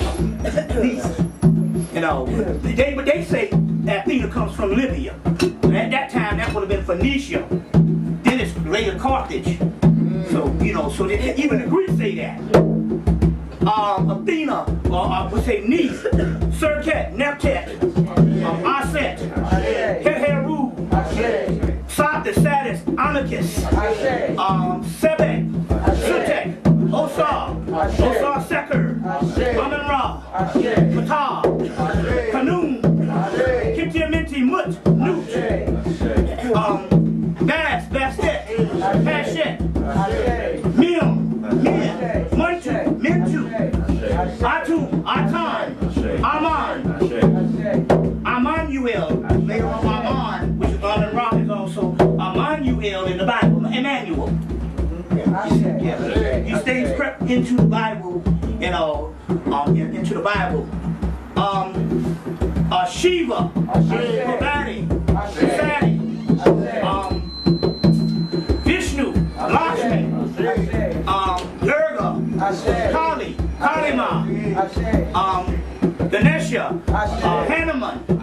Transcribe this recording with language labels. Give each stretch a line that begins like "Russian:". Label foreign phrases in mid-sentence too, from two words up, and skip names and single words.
English: Neith. You know, but they say Athena comes from Libya. And at that time, that would have been Phoenicia. Then it's later Carthage. So, you know, so even the Greeks say that. Athena, or we say Neith, Serket, Neptet, Aset, Heheru, Sat, Satis, Anarchus, Sebek, Sutek, Osar, Seker, Amen-Ra, Ptah, Kanun, Kitiaminti, Mut, Nut, Bas, Bastet, Pashet, Mim, Muntu, Mintu, Atu, Atan, Aman, Amanuel, later on Aman, which is Amen-Ra is also Amanuel in the Bible, Emmanuel. Yeah. These things crept into the Bible, you know, into the Bible. Shiva, Bhavani, Sati, Vishnu, Lakshmi, Durga, Kali, Kalima, Ganesha, Hanuman,